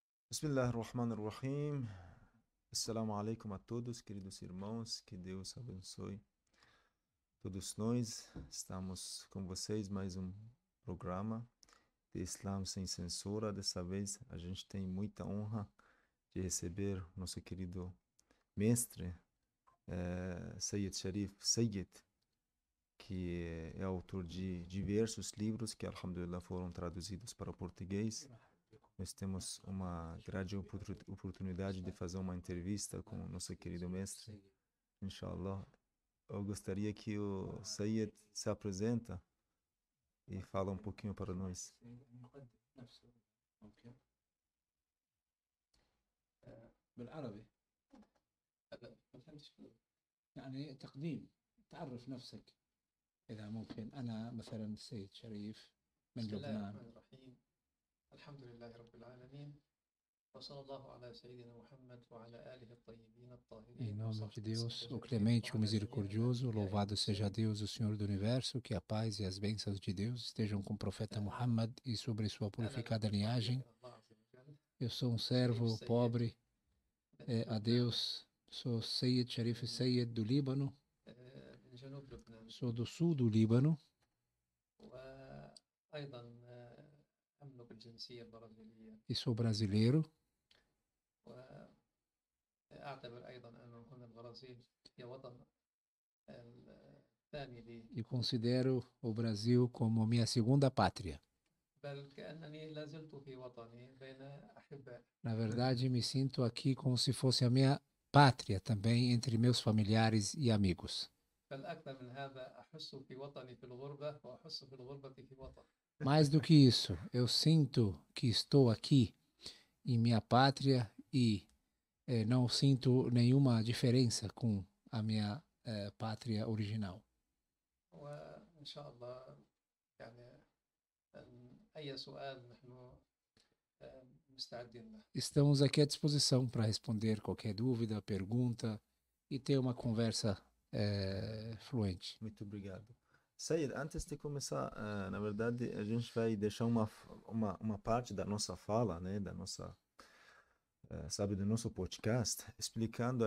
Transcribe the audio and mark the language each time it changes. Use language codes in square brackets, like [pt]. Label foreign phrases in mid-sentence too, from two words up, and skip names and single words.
[ar] Bismillahirrahmanirrahim. السلام عليكم [pt] a todos, queridos irmãos. Que Deus abençoe todos nós. Estamos com vocês mais um programa de Islam sem censura. Dessa vez a gente tem muita honra de receber nosso querido mestre, Sayyid Sharif Sayyid, que é autor de diversos livros que, alhamdulillah, foram traduzidos para o português. Nós temos uma grande oportunidade de fazer uma entrevista com o nosso querido mestre, inshallah. Eu gostaria que o Sayyid se apresenta e fala um pouquinho para nós. [ar] بالعربي ما فهمتش يعني تقديم تعرف نفسك إذا ممكن. أنا مثلا السيد شريف من بسم الله لبنان. الرحمن الرحيم. الحمد لله رب العالمين وصلى الله على سيدنا محمد وعلى آله الطيبين الطاهرين. [pt] Em nome de Deus, o clemente, o misericordioso, louvado seja Deus, o Senhor do Universo, que a paz e as bênçãos de Deus estejam com o profeta Muhammad e sobre sua purificada linhagem. Eu sou um servo pobre a Deus, sou Sayyid Sharif Sayyid do Líbano, [ar] من جنوب لبنان [pt] sou do sul do Líbano [ar] وأيضا أملك الجنسية البرازيلية [pt] e sou brasileiro. [ar] وأعتبر أيضا أن هنا البرازيل هي وطن الثاني لي [pt] E considero o Brasil como minha segunda pátria. [ar] بل كأنني لا زلت في وطني بين أحباء. [pt] Na verdade, me sinto aqui como se fosse a minha pátria também, entre meus familiares e amigos. [ar] بل أكثر من هذا أحس في وطني في الغربة وأحس في الغربة في وطن. [pt] Mais do que isso, eu sinto que estou aqui em minha pátria e não sinto nenhuma diferença com a minha pátria original. [ar] وإن شاء الله يعني أي سؤال نحن مستعدين له. [pt] Estamos aqui à disposição para responder qualquer dúvida, pergunta e ter uma conversa fluente. Muito obrigado. Sayyid, antes de começar, na verdade, a gente vai deixar uma parte da nossa fala, né, da nossa, do nosso podcast, explicando.